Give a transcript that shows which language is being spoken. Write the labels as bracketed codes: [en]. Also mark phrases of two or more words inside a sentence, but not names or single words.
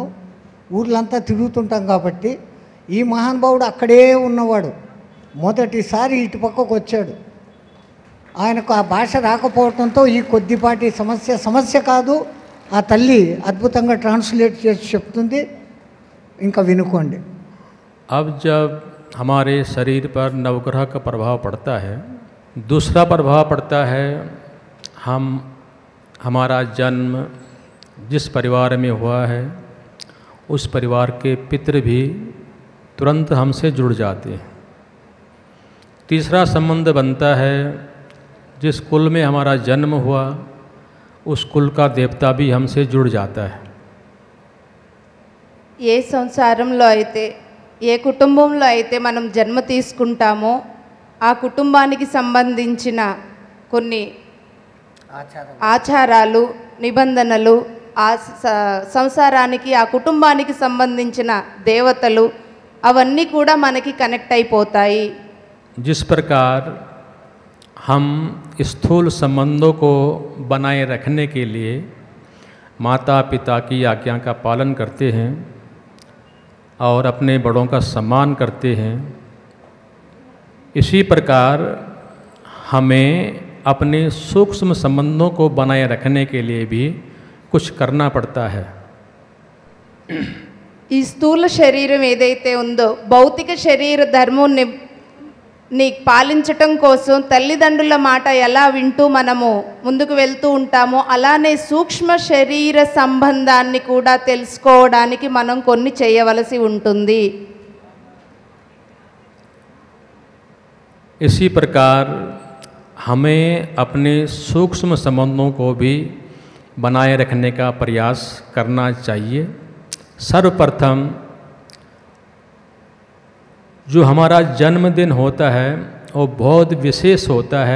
[te] ఊర్లంతా తిరుగుతుంటాం కాబట్టి. ఈ మహానుభావుడు అక్కడే ఉన్నవాడు, మొదటిసారి ఇటు పక్కకు వచ్చాడు. ఆయనకు ఆ భాష రాకపోవడంతో ఈ కొద్దిపాటి సమస్య కాదు, ఆ తల్లి అద్భుతంగా ట్రాన్స్లేట్ చేసి చెప్తుంది. ఇంకా వినుకోండి. [hi] अब जब हमारे शरीर पर नवग्रह का प्रभाव पड़ता है, दूसरा प्रभाव पड़ता है हमारा जन्म जिस परिवार में हुआ है उस परिवार के पितृ भी तुरंत हमसे जुड़ जाते हैं। तीसरा संबंध बनता है जिस कुल में हमारा जन्म हुआ उस कुल का देवता भी हमसे जुड़ जाता है। [te] ఏ సంసారంలో అయితే, ఏ కుటుంబంలో అయితే మనం జన్మ తీసుకుంటామో ఆ కుటుంబానికి సంబంధించిన కొన్ని ఆచారాలు, నిబంధనలు, ఆ సంసారానికి, ఆ కుటుంబానికి సంబంధించిన దేవతలు అవన్నీ కూడా మనకి కనెక్ట్ అయిపోతాయి. [hi] जिस प्रकार हम स्थूल संबंधों को बनाए रखने के लिए माता पिता की आज्ञा का पालन करते हैं और अपने बड़ों का सम्मान करते हैं, इसी प्रकार हमें अपने सूक्ष्म संबंधों को बनाए रखने के लिए भी कुछ करना पड़ता है। [te] ఈ స్థూల శరీరం ఏదైతే ఉందో భౌతిక శరీర ధర్మాన్ని పాలించటం కోసం తల్లిదండ్రుల మాట ఎలా వింటూ మనము ముందుకు వెళ్తూ ఉంటామో అలానే సూక్ష్మ శరీర సంబంధాన్ని కూడా తెలుసుకోవడానికి మనం కొన్ని చేయవలసి ఉంటుంది. [hi] इसी प्रकार हमें अपने सूक्ष्म संबंधों को भी बनाए रखने का प्रयास करना चाहिए। सर्वप्रथम जो हमारा जन्मदिन होता है वो बहुत विशेष होता है।